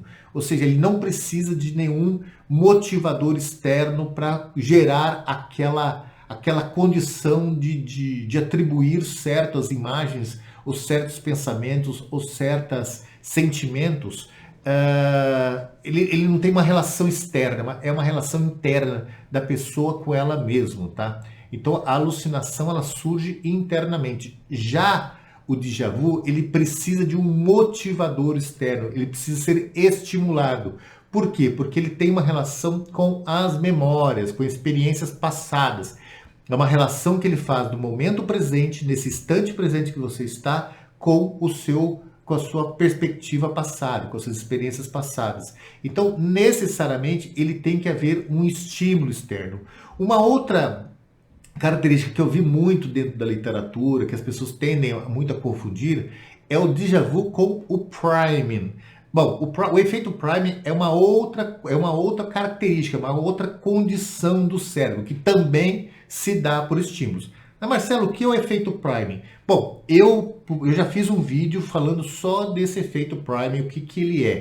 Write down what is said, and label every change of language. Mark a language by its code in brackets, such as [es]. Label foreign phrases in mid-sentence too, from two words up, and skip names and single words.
[pt] Ou seja, ele não precisa de nenhum motivador externo para gerar aquela condição de atribuir certas imagens, ou certos pensamentos, ou certos sentimentos. Ele não tem uma relação externa, é uma relação interna da pessoa com ela mesma, tá? Então a alucinação ela surge internamente. Já o [fr] déjà vu, [pt] ele precisa de um motivador externo, ele precisa ser estimulado. Por quê? Porque ele tem uma relação com as memórias, com experiências passadas. É uma relação que ele faz do momento presente, nesse instante presente que você está, com a sua perspectiva passada, com as suas experiências passadas. Então, necessariamente, ele tem que haver um estímulo externo. Uma outra característica que eu vi muito dentro da literatura, que as pessoas tendem muito a confundir, é o [fr] déjà vu [pt] com o priming. Bom, o efeito priming é uma outra característica, uma outra condição do cérebro, que também se dá por estímulos. Mas Marcelo, o que é o efeito priming? Bom, eu já fiz um vídeo falando só desse efeito priming, o que ele é.